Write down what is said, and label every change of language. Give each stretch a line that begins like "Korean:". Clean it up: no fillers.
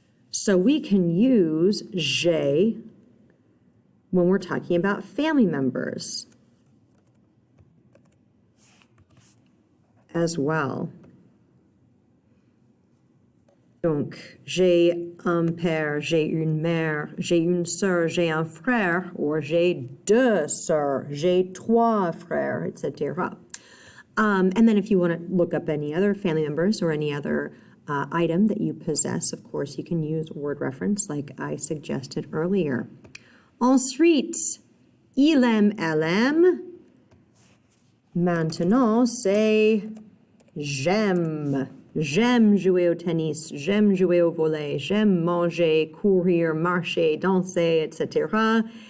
English: So we can use j'ai when we're talking about family members as well.
French: Donc, j'ai un père, j'ai une mère, j'ai une sœur, j'ai un frère, or j'ai deux sœurs, j'ai trois frères, etc.
English: And then if you want to look up any other family members or any other item that you possess, of course, you can use word reference like I suggested earlier.
French: Ensuite, il aime, elle aime. Maintenant, c'est j'aime. J'aime jouer au tennis, j'aime jouer au volley, j'aime manger, courir, marcher, danser, etc.